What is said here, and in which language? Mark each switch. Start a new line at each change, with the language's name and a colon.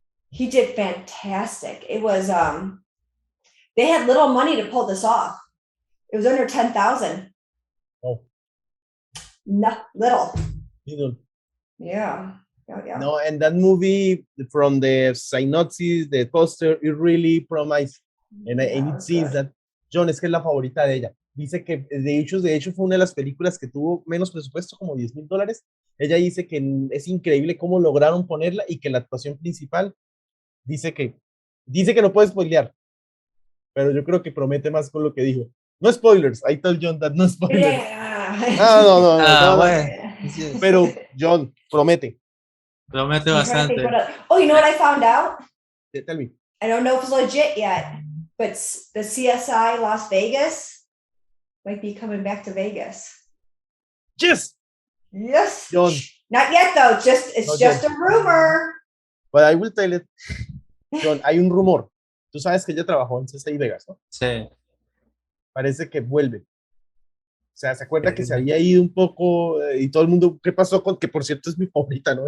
English: He did fantastic. It was they had little money to pull this off. It was under 10,000. Oh, no, little. Little. Yeah. Yeah. No, and that movie, from the synopsis, the poster, it really promised. And it seems that
Spanish: Jhon, es que es la favorita de ella. Dice que de hecho fue una de las películas que tuvo menos presupuesto, como $10,000. Ella dice que es increíble cómo lograron ponerla y que la actuación principal dice que no puede spoilear, pero yo creo que promete más con lo que dijo.
English: No spoilers, I told Jhon that no spoilers. No.
Spanish: Bueno. Pero Jhon, promete. Promete bastante.
English: Oh, you know what I found out? Tell me. I don't know if it's legit yet, but the CSI Las Vegas might be coming back to Vegas. Yes. Jhon. Not yet though, it's just a rumor. But I will tell it. Jhon,
Spanish: hay un rumor. Tú sabes que ella trabajó en CSI Vegas, ¿no? Sí. Parece que vuelve. O sea, ¿se acuerda que se había ido un poco y todo el mundo, qué pasó con, que por cierto es mi favorita, ¿no?